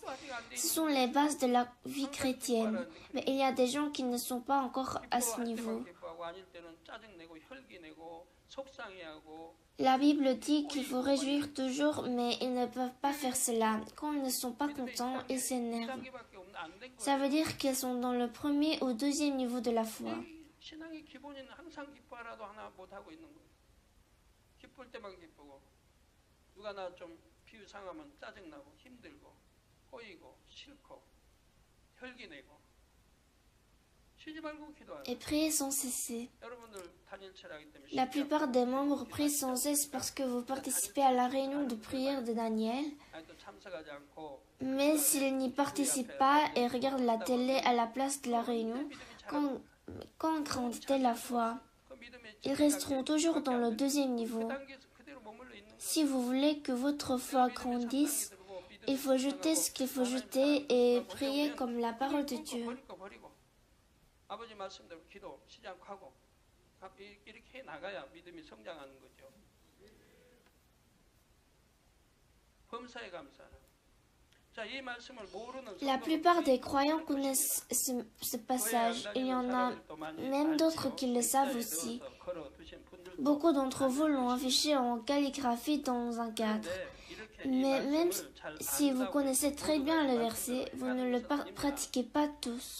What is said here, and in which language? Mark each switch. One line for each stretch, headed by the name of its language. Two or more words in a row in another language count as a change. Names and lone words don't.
French: Ce sont les bases de la vie chrétienne. Mais il y a des gens qui ne sont pas encore à ce niveau. La Bible dit qu'il faut réjouir toujours, mais ils ne peuvent pas faire cela. Quand ils ne sont pas contents, ils s'énervent. Ça veut dire qu'ils sont dans le premier ou deuxième niveau de la foi.
Korean: 신앙의 기본인 항상 기뻐하라도 하나 못하고 있는 거예요. 기쁠 때만 기쁘고 누가 나 좀 비유 상하면 짜증나고 힘들고 꼬이고 싫고 혈기 내고 쉬지 말고 기도하라.
French: Et priez sans cesser.
Korean: 여러분들 단일체라기 때문에
French: La plupart des membres prient sans cesse parce que vous participez à la réunion de prière de Daniel.
Korean: 또 참석하지 않고
French: Mais s'ils n'y participent pas et regardent la télé à la place de la réunion, quand grandit la foi, ils resteront toujours dans le deuxième niveau. Si vous voulez que votre foi grandisse, il faut jeter ce qu'il faut jeter et prier comme la parole de Dieu.
Korean: 아버지 말씀대로 기도 시작하고 이렇게 해 나가야 믿음이 성장하는 거죠. 범사에 감사하라.
French: La plupart des croyants connaissent ce passage. Il y en a même d'autres qui le savent aussi. Beaucoup d'entre vous l'ont affiché en calligraphie dans un cadre. Mais même si vous connaissez très bien le verset, vous ne le pratiquez pas tous.